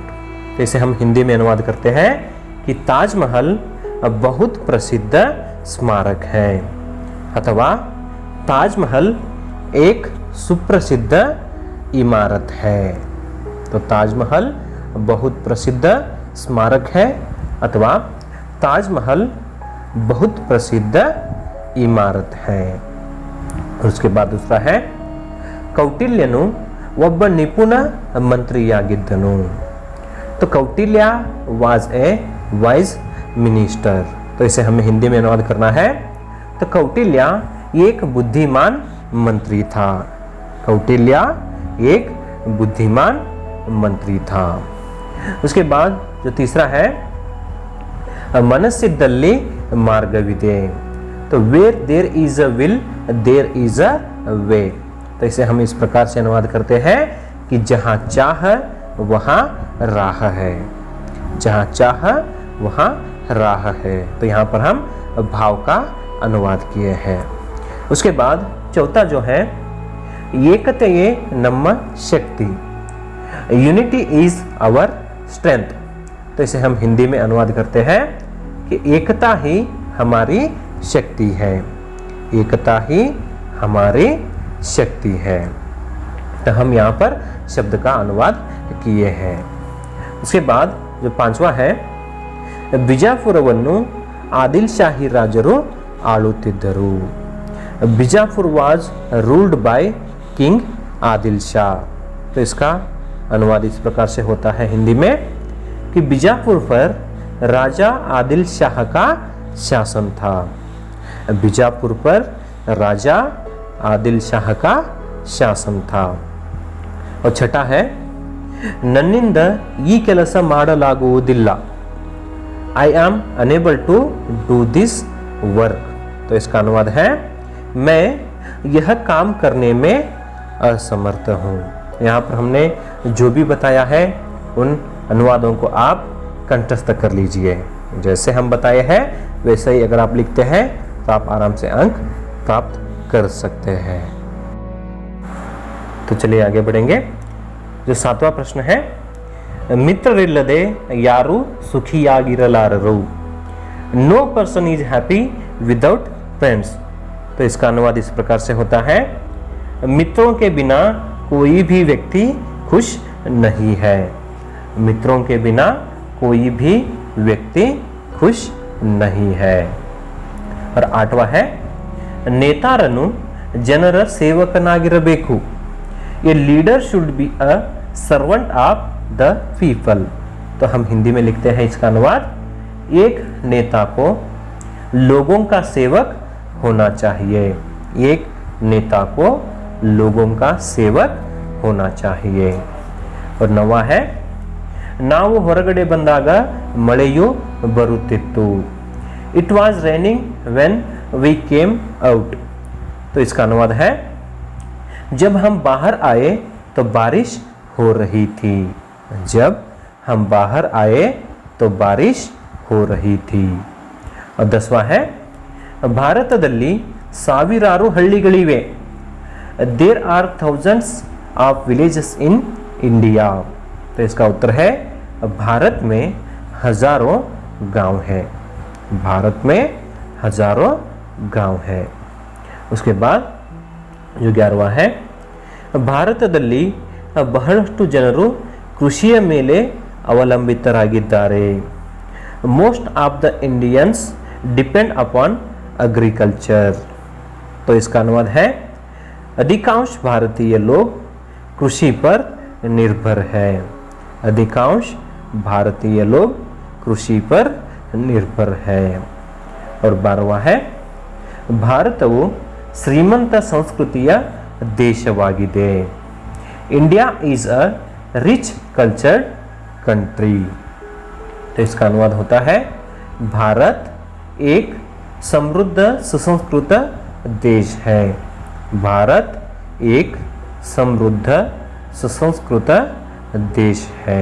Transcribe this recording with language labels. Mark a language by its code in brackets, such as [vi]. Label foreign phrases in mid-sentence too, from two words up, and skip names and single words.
[hi] तो इसे हम हिंदी में अनुवाद करते हैं कि ताजमहल बहुत प्रसिद्ध स्मारक है, अथवा ताजमहल एक सुप्रसिद्ध इमारत है। तो ताजमहल बहुत प्रसिद्ध स्मारक है, अथवा ताजमहल बहुत प्रसिद्ध इमारत है। और उसके बाद दूसरा है [kn] ಕೌಟಿಲ್ಯನು ಒಬ್ಬ ನಿಪುಣ ಮಂತ್ರಿಯಾಗಿದ್ದನು। [en] तो कौटिल्य was a wise minister. [hi] तो इसे हमें हिंदी में अनुवाद करना है। तो कौटिल्य एक बुद्धिमान मंत्री था। कौटिल्य एक बुद्धिमान मंत्री था। उसके बाद जो तीसरा है [kn] ಮನಸ್ಸಿದ್ದಲ್ಲಿ ಮಾರ್ಗವಿದೆ। [en] तो where there is a will there is a way. [hi] तो इसे हम इस प्रकार से अनुवाद करते हैं कि जहां चाह वहां राह है, जहां चाह वहां राह है। तो यहाँ पर हम भाव का अनुवाद किए हैं। उसके बाद चौथा जो है [kn] ಏಕತೆಯೇ ನಮ್ಮ [hi] शक्ति, [en] unity is our strength. [hi] तो इसे हम हिंदी में अनुवाद करते हैं कि एकता ही हमारी शक्ति है, एकता ही हमारी शक्ति है। तो हम यहाँ पर शब्द का अनुवाद किए हैं। उसके बाद जो पांचवा है [kn] ಬಿಜಾಪುರವನ್ನು ಆದಿಲ್ ಶಾಹಿ ರಾಜರು ಆಳುತ್ತಿದ್ದರು। [en] Bijapur was ruled by King Adil Shah. [hi] तो इसका अनुवाद इस प्रकार से होता है हिंदी में कि बीजापुर पर राजा आदिल शाह का शासन था। बीजापुर पर राजा आदिल शाह का शासन था। और छठा है [kn] ನನ್ನಿಂದ ಈ ಕೆಲಸ ಮಾಡಲಾಗುವುದಿಲ್ಲ, [en] I am unable to do this work. [hi] तो इसका अनुवाद है मैं यह काम करने में असमर्थ हूँ। यहाँ पर हमने जो भी बताया है उन अनुवादों को आप कंठस्थ कर लीजिए। जैसे हम बताए हैं वैसे ही अगर आप लिखते हैं तो आप आराम से अंक प्राप्त कर सकते हैं। तो चलिए आगे बढ़ेंगे। जो सातवां प्रश्न है [kn] ಮಿತ್ರರಿಲ್ಲದೆ ಯಾರು ಸುಖಿಯಾಗಿರಲಾರರು। [en] No person is happy without friends. [hi] तो इसका अनुवाद इस प्रकार से होता है मित्रों के बिना कोई भी व्यक्ति खुश नहीं है। मित्रों के बिना कोई भी व्यक्ति खुश नहीं है। और आठवां है [kn] ನೇತಾರನು ಜನರ ಸೇವಕನಾಗಿರಬೇಕು। [en] A leader should be a servant of the people. [hi] तो हम हिंदी में लिखते हैं इसका अनुवाद एक नेता को लोगों का सेवक होना चाहिए। एक नेता को लोगों का सेवक होना चाहिए। और नवा है [kn] ನಾವು ಹೊರಗಡೆ ಬಂದಾಗ ಮಳೆಯು ಬರುತ್ತಿತ್ತು. [en] It was raining when we came out. [hi] तो इसका अनुवाद है जब हम बाहर आए तो बारिश हो रही थी. जब हम बाहर आए तो बारिश हो रही थी. और 10वां है [kn] ಭಾರತದಲ್ಲಿ ಸಾವಿರಾರು ಹಳ್ಳಿಗಳಿವೆ. [en] There are thousands of villages in India. [hi] तो इसका उत्तर है भारत में हजारों गांव हैं. भारत में हजारों गांव हैं. उसके बाद जो 11वां है [kn] ಭಾರತದಲ್ಲಿ ಬಹಳಷ್ಟು ಜನರು ಕೃಷಿಯ ಮೇಲೆ ಅವಲಂಬಿತರಾಗಿದ್ದಾರೆ. [en] Most of the Indians depend upon agriculture. [hi] तो इसका अनुवाद है अधिकांश भारतीय लोग कृषि पर निर्भर है. अधिकांश भारतीय लोग कृषि पर निर्भर है. और 12वां है [kn] ಭಾರತವು ಶ್ರೀಮಂತ ಸಂಸ್ಕೃತಿಯ ದೇಶವಾಗಿದೆ. [en] India is a rich cultured country. [hi] तो इसका अनुवाद होता है भारत एक समृद्ध सुसंस्कृत देश है. भारत एक समृद्ध सुसंस्कृत देश है.